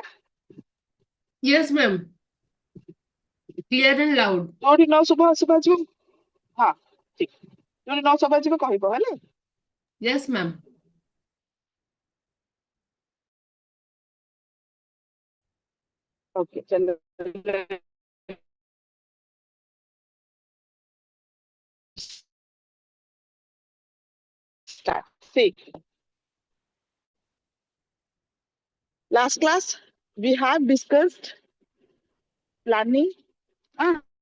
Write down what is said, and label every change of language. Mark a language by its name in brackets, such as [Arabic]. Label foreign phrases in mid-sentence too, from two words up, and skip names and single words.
[English] Yes ma'am clear and loud. [Odia] ଯୋଉଠି ନ ଶୁଭା ଯିବ ହଁ ଠିକ ଯୋଉଠି ନ ଶୁଭା ଯିବ କହିବ ହେଲା [English] Yes ma'am. ओके चलो start see last class we have discussed planning ah,